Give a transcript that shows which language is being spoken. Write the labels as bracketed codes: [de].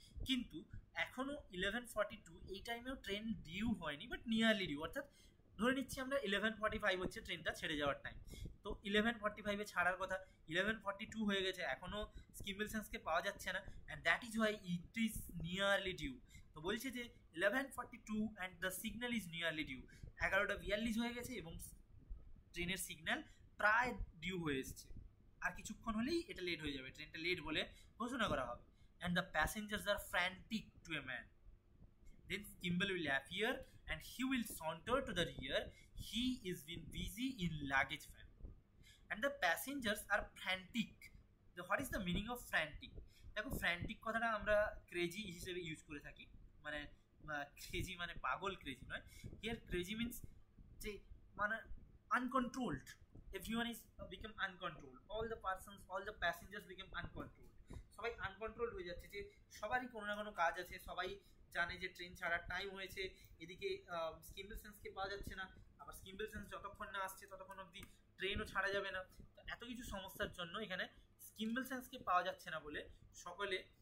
[bn] কিন্তু এখনও 11:42 এই টাইমেও ট্রেন ডিউ হয়নি [en] but nearly due, [bn] অর্থাৎ ধরে নিচ্ছি আমরা 11:45 হচ্ছে ট্রেনটা ছেড়ে যাওয়ার টাইম, তো 11:45 ছাড়ার কথা, 11:42 হয়ে গেছে, এখনও স্কিম্বল স্যাংসকে পাওয়া যাচ্ছে না, [en] And that is why it is nearly due. [bn] তো বলছে যে 11:42 [en] and the signal is nearly due, [bn] 11:42 হয়ে গেছে এবং ট্রেনের সিগন্যাল প্রায় ডিউ হয়ে এসছে, আর কিছুক্ষণ হলেই এটা লেট হয়ে যাবে, ট্রেনটা লেট বলে ঘোষণা করা হবে। [en] And the passengers are frantic to a man, then Skimble will appear and he will saunter to the rear. He is been busy in luggage van. And the passengers are frantic. What is the meaning of frantic? [bn] দেখো frantic কথাটা আমরা crazy হিসেবে use করে থাকি, মানে crazy মানে পাগল, crazy নয়। [en] Here crazy means [bn] যে মানে [en] uncontrolled. Everyone is become uncontrolled. All the persons, all the passengers become uncontrolled. [bn] সবাই আনকন্ট্রোল হয়ে যাচ্ছে, যে সবারই কোনো না কোনো কাজ আছে, সবাই জানে যে ট্রেন ছাড়ার টাইম হয়েছে, এদিকে স্কিম্বল সেন্সকে পাওয়া যাচ্ছে না, আবার স্কিম্বল সেন্স যতক্ষণ না আসছে ততক্ষণ অবধি ট্রেনও ছাড়া যাবে না, তো এত কিছু সমস্যার জন্য এখানে স্কিম্বল সেন্সকে পাওয়া যাচ্ছে না বলে সকলে